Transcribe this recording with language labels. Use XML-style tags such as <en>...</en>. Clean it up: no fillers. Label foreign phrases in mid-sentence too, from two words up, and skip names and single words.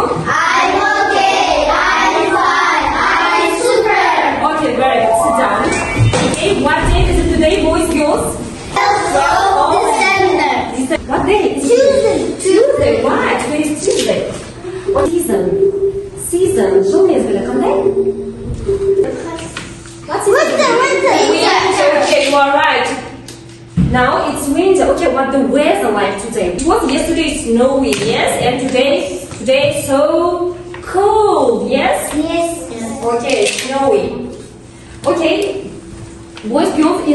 <en>I'm okay. I'm fine. I'm super. Okay, very good. Sit down. Okay, what day is it today, boys, girls? 12th December. What day? Is it Tuesday. Why? Today is Tuesday. What season? Season.</en> <kk>Жыл мезгілі қандай?</kk> <en>Winter. Winter. Okay, you are right. Now it's winter. Okay, what the weather like today? It was yesterday snowy, yes, and today so cold, yes. Yes. Okay, snowy. Okay, boys, girls.</en>